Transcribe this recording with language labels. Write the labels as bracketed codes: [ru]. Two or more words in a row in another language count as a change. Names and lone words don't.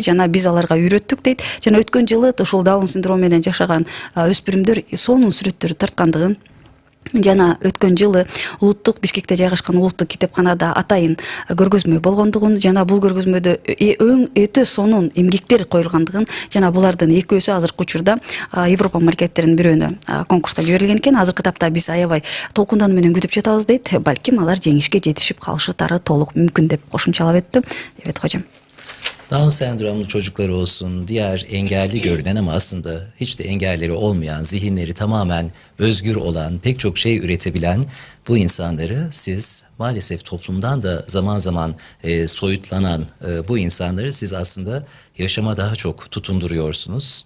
[ky] Жана биз аларга үйрөттүк дейт. Жана өткөн жылы ушул даун синдрому менен жашаган өспүрүмдөр сонун сүрөттөрү тарткандыгын, жана өткөн жылы улуттук Бишкекте жайгашкан улуттук китепканада атайын көргөзмө болгондугун, жана бул көргөзмөдө өтө сонун эмгектер коюлгандыгын, жана булардын экөөсү азыркы учурда Европа мамлекеттеринин бирөөнө конкурска жиберилген экен. Азыркы тапта биз аябай толкундан менен күтүп жатабыз дейт. Балким алар жеңишке жетишип калышытары толук мүмкүн деп кошумчалап өттү. [tr] Evet hocam. Down sendromlu çocuklar olsun, diğer engelli görünen ama aslında hiç de engelleri olmayan, zihinleri tamamen özgür olan, pek çok şey üretebilen bu insanları siz maalesef toplumdan da zaman zaman soyutlanan bu insanları siz aslında yaşama daha çok tutunduruyorsunuz.